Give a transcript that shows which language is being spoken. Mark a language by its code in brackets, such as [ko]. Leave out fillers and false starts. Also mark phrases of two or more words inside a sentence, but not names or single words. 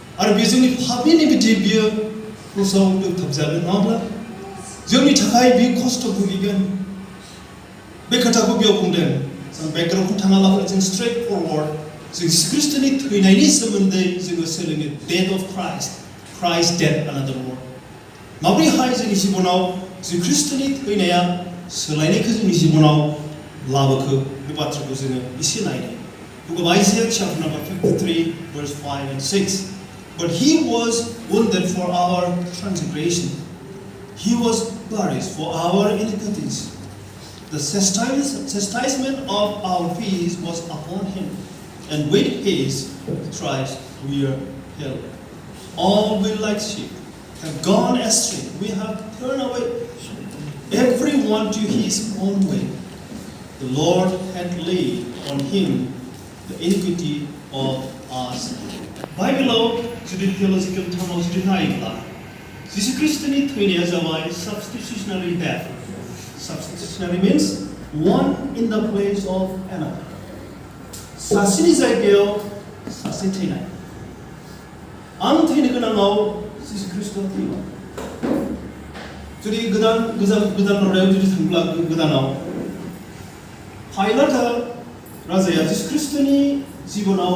[brx] आरो बे जोंनि पापनि बिदि बियो क्रसाव दोनथाबजागोन नङाब्ला जोंनि थाखाय बे खस्थ' भुगिगोन बे खोथाखौ बेयाव बुंदों जों बेकग्राउन्डखौ थाङालाबानो जों [en] straight forward [brx] जों जिसु ख्रिस्टनि थैनायनि सोमोन्दै जोङो सोलोङो [en] death of Christ death another word [brx] माब्रैहाय जोंनि जिबनाव जिसु ख्रिस्टनि थैनाया सोलायनायखौ जोंनि जिबनाव लाबोखो बे बाथ्राखौ जोङो एसे नायनो [en] Book of Isaiah chapter number 53 verse 5 and 6 But he was wounded for our transgression He was buried for our iniquities The chastisement of our peace was upon him and with his stripes we are healed All we like sheep have gone astray we have turned away everyone to his own way The Lord had laid on him the iniquity of us. [brx] Bible जुदि [en] theological terms [brx] जुदि नायोब्ला जिसु ख्रिस्टनि थैनाया जाबाय [en] substitutionary death. Substitutionary means one in the place of another. [brx] सासेनि जायगायाव सासे थैनाय. आं थैनो गोनाङाव जिसु ख्रिस्टआ थैबाय. जुदि गोदान रादायाव जुदि थांब्ला गोदानाव Pilate राजाया जिसु ख्रिस्टनि जिबनाव